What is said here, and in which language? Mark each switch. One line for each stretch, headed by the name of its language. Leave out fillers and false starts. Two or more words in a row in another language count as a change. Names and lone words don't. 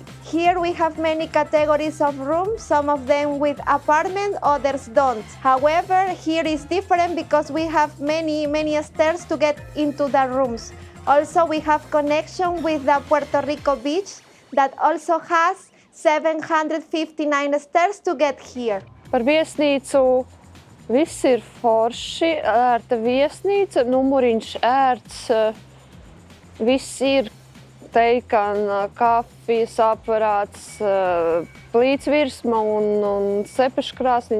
English: Here we have many categories of rooms, some of them with apartment, others don't. However, here is different because we have many stairs to get into the rooms. Also, we have connection with the Puerto Rico beach that also has 759 stairs to get here.
Latvian: Par viesnīcu viss ir forši, ērta viesnīca, numuriņš ērts, viss ir teikana, kafijas aparāts, plītsvirsma un sepešu krāsni.